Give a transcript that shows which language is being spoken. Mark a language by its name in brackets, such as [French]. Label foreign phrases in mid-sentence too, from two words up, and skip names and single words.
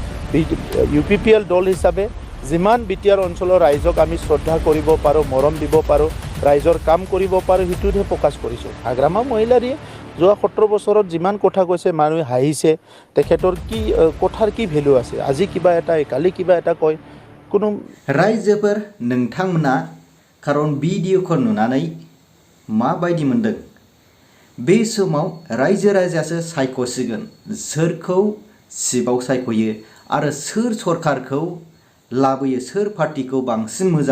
[Assamese] UPPL দল হিচাপে যিমান BTR অঞ্চলৰ ৰাইজক আমি শ্ৰদ্ধা কৰিব পাৰো মৰম দিব পাৰো ৰাইজৰ কাম কৰিব পাৰো হিতুহে প্ৰকাশ কৰিছো হাগ্ৰামা মহিলাৰিয়ে যোৱা 17 বছৰত যিমান কথা কৈছে মানুহে হাঁহিছে তেখেতৰ কি কথাৰ কি ভ্যালু আছে আজি কিবা এটা কালি কিবা এটা কয় কোনো [Bodo] रायजोफोर नोंथांमोना खारन भिडिअखौ नुनानै माबायदि मोनदों बे समाव रायजो राजासो सायख'सिगोन सोरखौ चिफआव सायख'यो आरो सोर सरकारखौ लाबोयो सोर पार्टिखौ बांसिन मोजां